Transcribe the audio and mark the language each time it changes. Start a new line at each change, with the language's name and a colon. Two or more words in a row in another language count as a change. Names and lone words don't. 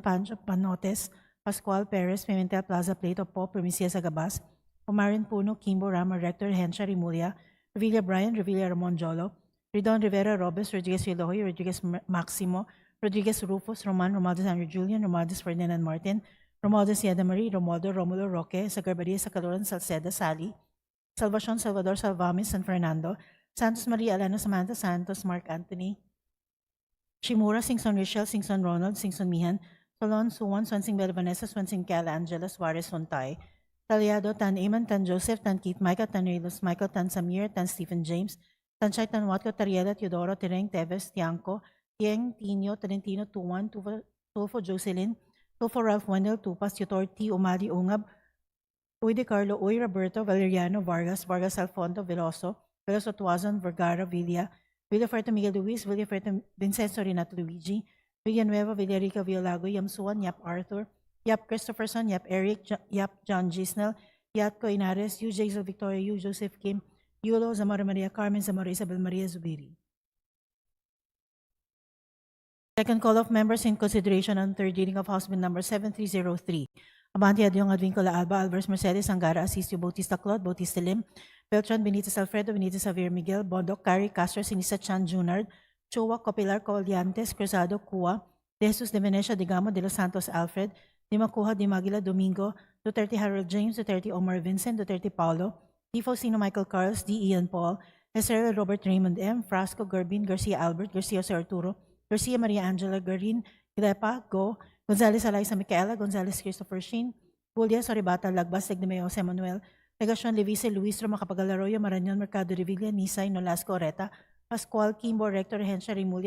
English: Pancho, Panotes, Pascual, Perez, Pimentel, Plaza, Plato, Pop, Primicia, Sagabas, Omarin Puno, Kimbo, Rama, Rector, Hensha, Rimulia, Revilla Brian, Revilla Ramon Jolo, Ridon Rivera, Robes, Rodriguez Filohoy, Rodriguez Maximo, Rodriguez Rufus, Roman, Romualdez Andrew Julian, Romualdez Ferdinand Martin, Romualdez Yeda Marie, Romualdo Romulo Roque, Sagarbaria, Sacaloran, Salceda, Sally, Salvacion, Salvador Salvamis, San Fernando, Santos Maria, Alana Samantha Santos, Mark Anthony, Shimura, Singson Richel, Singson Ronald, Singson Mihan, Solon, Suwan, Swansing Bella Vanessa, Swansing Cala, Angela, Suarez, Sontay, Taliado, Tan Eman, Tan Joseph, Tan Keith, Micah, Tan Relos, Michael, Tan Samir, Tan Stephen James, Tan Chay, Tan Watco, Tariela, Teodoro, Tereng, Teves, Tiangco, Tieng, Tino, Tolentino, Tuan, Tulfo, Jocelyn, Tulfo, Ralph Wendell, Tupas, Tutor, T. Umali, Ungab, Uy de Carlo, Uy Roberto, Valeriano, Vargas, Vargas Alfonso, Veloso, Veloso Tuazon, Vergara, Villafuerte Miguel Luis, Villafuerte Vincenzo Renato Luigi, Villanueva, Villarica, Villalago, Yamsuan, Yap Arthur, Yap Christopherson, Yap Eric, Yap John Gisnel, Yat Coinares, Yu Jason Victoria, Yu Joseph Kim, Yulo, Zamora Maria Carmen, Zamora Isabel Maria Zubiri. Second call of members in consideration on third reading of House Bill number 7303, Abante Adyong Advincula Alba, Alvarez Mercedes, Angara, Asisio, Bautista Claude, Bautista Lim, Beltran, Benitez Alfredo, Benitez Javier Miguel, Bondoc, Cari, Castro, Sinisa Chan, Junard, Chua, Copilar, Colliantes, Cruzado, Cua, De Jesus de Venecia, Digamo, De Los Santos, Alfred, Di Macuja, Di Maguila, Domingo, Duterte Harold James, Duterte Omar Vincent, Duterte Paulo, D. Faustino Michael Carlos, D. Ian Paul, Israel Robert Raymond M., Frasco Gerbin, Garcia Albert, Garcia Jose Arturo, Garcia Maria Angela Garin, Gilepa, Go, Gonzales Eliza Micaela, Gonzales Christopher Sheen, Julia Soribata, Lagbas, Legdemeo Jose Manuel, Legacion Levice, Luis Roma Capagalaroyo, Marañon Mercado Revilla, Nisay, Nolasco Oreta, Pascual Kimbo, Rector, Regencia Remulia,